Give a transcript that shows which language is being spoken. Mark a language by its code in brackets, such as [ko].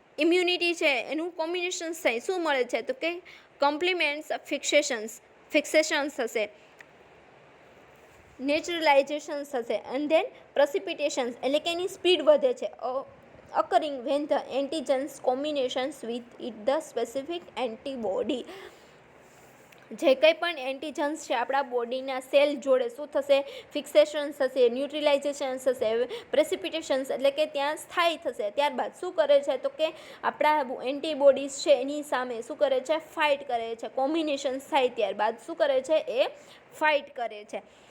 [gu] Immunity છે એનું combinations થાય. શું મળે છે? તો કે કોમ્પ્લિમેન્ટ્સ ફિક્સેશન્સ હશે, નેચરલાઇઝેશન થશે એન્ડ ધેન પ્રેસિપિટેશન્સ એટલે કે એની સ્પીડ વધે છે. [en] occurring when the antigens combinations with it the specific antibody. [gu] જે કંઈ પણ એન્ટીજન્સ છે આપણા બોડીના સેલ જોડે શું થશે? ફિક્સેશન થશે, ન્યુટ્રલાઇઝેશન થશે, પ્રેસિપિટેશન્સ એટલે કે ત્યાં સ્થાયી થશે. ત્યારબાદ શું કરે છે? તો કે આપણા એન્ટીબોડીઝ છે એની સામે શું કરે છે? ફાઇટ કરે છે. કોમ્બિનેશન થાય ત્યારબાદ શું કરે છે? એ ફાઇટ કરે છે.